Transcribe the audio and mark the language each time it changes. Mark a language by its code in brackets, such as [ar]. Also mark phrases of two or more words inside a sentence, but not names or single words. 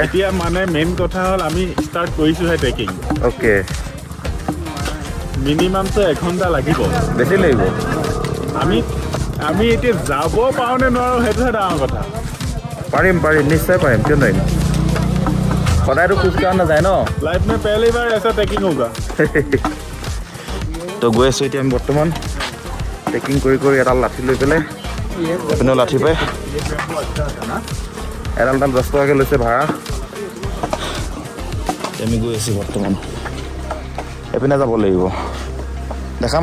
[as] এতিয়া মানে মেইন কথা হ'ল আমি ষ্টাৰ্ট কৰিছোহে ট্ৰেকিং অ'কে মিনিমামটো 1 ঘণ্টা লাগিব বেছি লাগিব আমি এতিয়া যাব পাৰোঁ নে নোৱাৰোঁ সেইটোহে ডাঙৰ কথা পাৰিম নিশ্চয় পাৰিম কিয় নোৱাৰিম সদায়তো খোজকাঢ়া নাযায় ন [hi] लाइफ में पहली बार ऐसा ट्रैकिंग होगा [as] তো গৈ আছোঁ এতিয়া আমি বৰ্তমান ট্ৰেকিং কৰি এডাল লাঠি লৈ পেলাই এইপিনেও লাঠি পাই এডাল 10 টকাকৈ লৈছে ভাড়া আমি গৈ আছোঁ বৰ্তমান এইপিনে যাব লাগিব দেখাম